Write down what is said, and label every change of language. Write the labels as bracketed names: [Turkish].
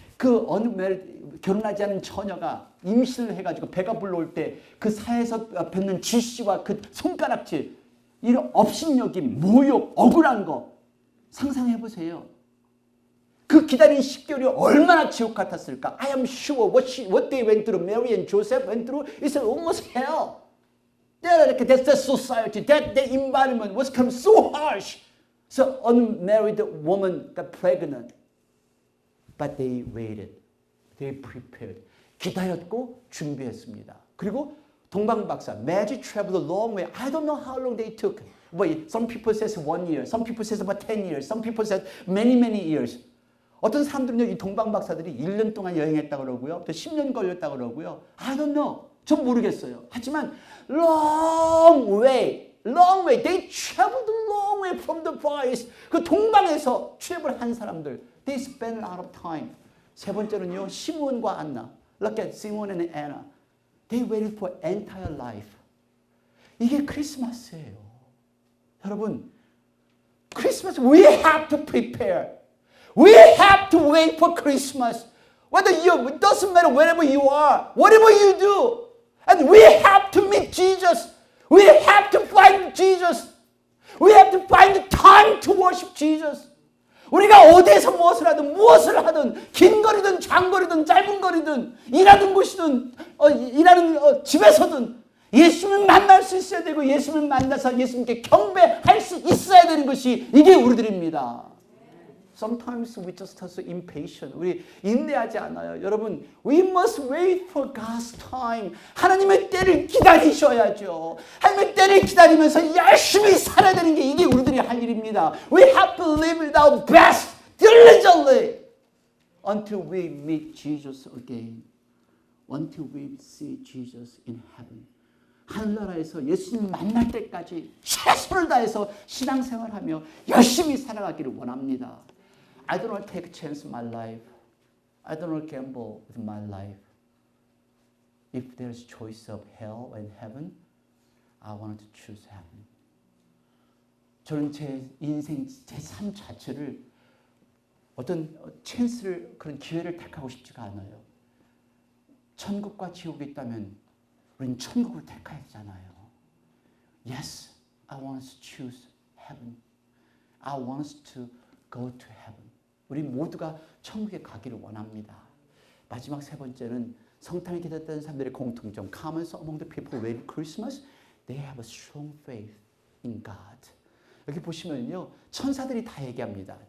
[Korean] 그 unmarried, 결혼하지 않은 처녀가 임신을 해가지고 배가 불러올 때 그 사에서 뱉는 쥐씨와 그 손가락질, 이런 업신여김, 모욕, 억울한 거 상상해 보세요. 그 기다린 10개월이 얼마나 지옥 같았을까? [English] I am sure what they went through, Mary and Joseph went through, is almost hell. That's the society, that environment was become so harsh. So unmarried woman got pregnant. But they waited. They prepared. [Korean] 기다렸고 준비했습니다. 그리고 동방박사, [English] Magi traveled a long way. I don't know how long they took. But some people says 1 year, some people says about 10 years, some people says many years. [Korean] 어떤 사람들은요, 이 동방박사들이 1년 동안 여행했다고 그러고요. 또 10년 걸렸다고 그러고요. [English] I don't know. [Korean] 전 모르겠어요. [English] 하지만 long way. They traveled a long way from the far east. [Korean] 그 동방에서 출입을 한 사람들. [English] They spent a lot of time. [Korean] 세 번째는요, 시몬과 안나. [English] Look at Simon and Anna. They waited for entire life. [Korean] 이게 크리스마스예요. 여러분, 크리스마스 [English] we have to prepare. We have have to wait for Christmas. It doesn't matter wherever you are, whatever you do. And we have to meet Jesus. We have to find Jesus. We have to find the time to worship Jesus. [Korean] 우리가 어디에서 무엇을 하든 긴 거리든 장거리든 짧은 거리든 일하는 곳이든 일하는 집에서든 예수님을 만날 수 있어야 되고 예수님을 만나서 예수님께 경배할 수 있어야 되는 것이 이게 우리들입니다. [English] Sometimes we just are so impatient. [Korean] 우리 인내하지 않아요. [English] 여러분, we must wait for God's time. [Korean] 하나님의 때를 기다리셔야죠. 하나님의 때를 기다리면서 열심히 살아야 되는 게 이게 우리들이 할 일입니다. [English] We have to live it our best, diligently, until we meet Jesus again. Until we see Jesus in heaven. [Korean] 하늘나라에서 예수님 만날 때까지 최선을 다해서 신앙생활하며 열심히 살아가기를 원합니다. [English] I don't want to take a chance in my life. I don't want to gamble with my life. If there's choice of hell and heaven, I want to choose heaven. [Korean] 저는 제 인생, 제 삶 자체를 어떤 찬스를, 그런 기회를 택하고 싶지가 않아요. 천국과 지옥이 있다면 우리는 천국을 택해야 되잖아요. [English] Yes, I want us to choose heaven. I want us to go to heaven. [Korean] 우리 모두가 천국에 가기를 원합니다. 마지막 세 번째는 성탄을 기다렸던 사람들의 공통점. [English] Common among the people who wait Christmas, they have a strong faith in God. [Korean] 여기 보시면요, 천사들이 다 얘기합니다.